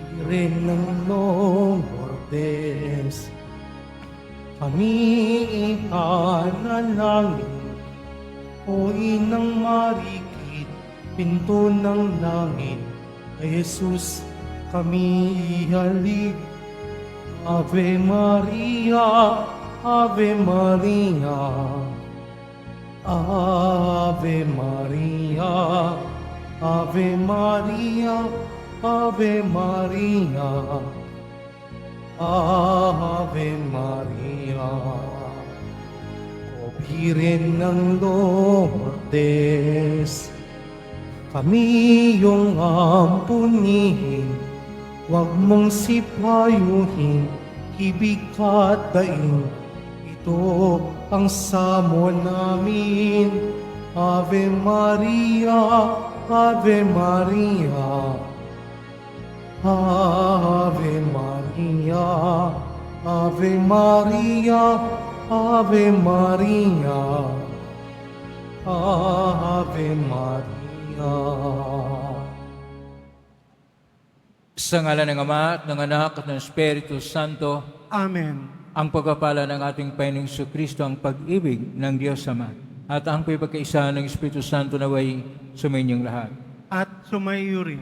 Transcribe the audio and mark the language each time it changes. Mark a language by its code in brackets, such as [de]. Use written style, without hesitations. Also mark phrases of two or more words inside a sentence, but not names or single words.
[tl] Ren ng Lourdes, kami ipanalangin. O Inang Marikit, pinto ng langit, kay Jesus kami ihalig. [la] Ave Maria, Ave Maria, Ave Maria, Ave Maria, Ave Maria, Ave Maria. [tl] O Biren ng Lourdes, kami iyong ampunihin. Huwag mong sipayuhin, ibig ka at daing. Ito ang samon namin. [la] Ave Maria, Ave Maria, Ave Maria, Ave Maria, Ave Maria, Ave Maria. [tl] Sa ngalan ng Ama at ng Anak at ng Espiritu Santo, Amen. ang pagpapala ng ating Panginoong Jesucristo, ang pag-ibig ng Diyos Ama, at ang pagkakaisa ng Espiritu Santo naway sumainyong lahat. At sumaiyo rin.